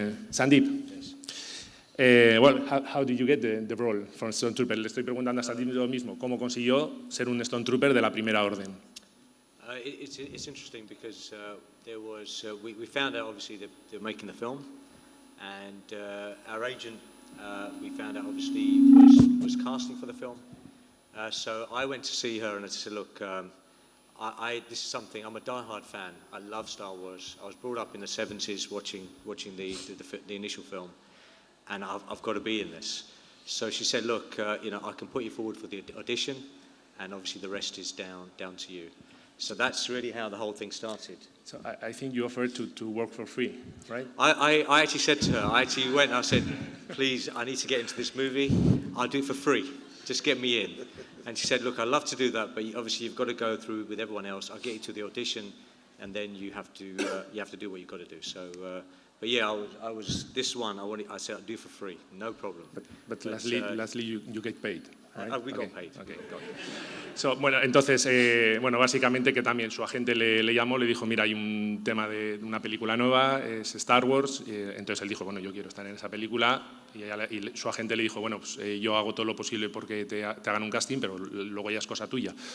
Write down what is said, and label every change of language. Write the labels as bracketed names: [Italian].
[English] Sandeep, well, how did you get the role from Stone Trooper? [Spanish] Le estoy preguntando a Sandeep lo mismo, ¿cómo consiguió ser un Stone Trooper de la Primera Orden? [English] It's interesting because we found out obviously that they were making the film, and our agent we found out obviously was casting for the film. So I went to see her and I said, look, this is something, I'm a diehard fan. I love Star Wars. I was brought up in the 70s watching the initial film, and I've got to be in this. So she said, look, you know, I can put you forward for the audition, and obviously the rest is down to you. So that's really how the whole thing started. So I think you offered to work for free, right? I actually said to her, I said, please, I need to get into this movie. I'll do it for free. Just get me in. And she said, look, I'd love to do that, but obviously you've got to go through with everyone else. I'll get you to the audition, and then you have to do what you've got to do. So, but yeah, I was this one. I said I'd do for free, no problem. But lastly, you get paid. Right? We got paid. Okay, got it. [Spanish] So, bueno, entonces, básicamente que también su agente le llamó, le dijo, mira, hay un tema de una película nueva, es Star Wars, entonces él dijo, bueno, yo quiero estar en esa película, y su agente le dijo, bueno, pues yo hago todo lo posible porque te hagan un casting, pero luego ya es cosa tuya.